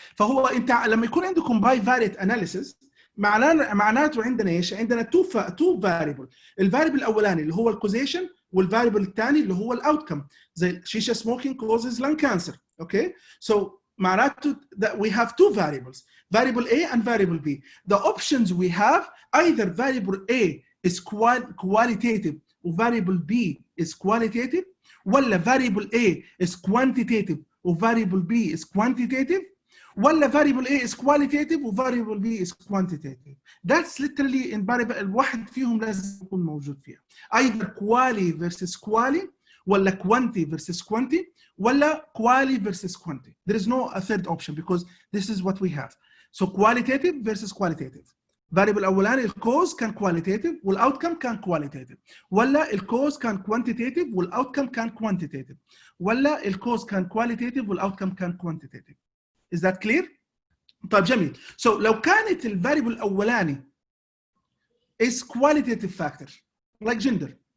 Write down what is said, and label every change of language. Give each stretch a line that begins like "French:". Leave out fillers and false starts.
Arabic: فهو انت لما يكون عندكم bivariate analysis معناته عندنا ايش؟ عندنا 2 variable. الفاريبل الاولاني اللي هو الكوزيشن, والفاريبل الثاني اللي هو الاوتكم.
English: زي shisha smoking causes lung cancer. Okay, so معناته that we have 2 variables, variable A and variable B. The options we have, either variable A is qualitative و variable B is qualitative, ولا variable A is quantitative و variable B is quantitative, ولا variable A is qualitative و variable B is quantitative. That's literally in variable
Arabic: الواحد فيهم لازم يكون موجود فيها.
English: Either quali versus quali, ولا quanti versus quanti, ولا quali versus quanti. There is no a third option because this is what we have. So qualitative versus qualitative.
Arabic: variable الاولاني الكوز كان qualitative والاوتكم كان qualitative, ولا الكوز كان quantitative والاوتكم كان quantitative, ولا الكوز كان qualitative والاوتكم كان quantitative.
English: Is that clear?
Arabic: طيب, جميل.
English: So
Arabic: لو كانت الفاريبل الاولاني
English: is qualitative factor like gender,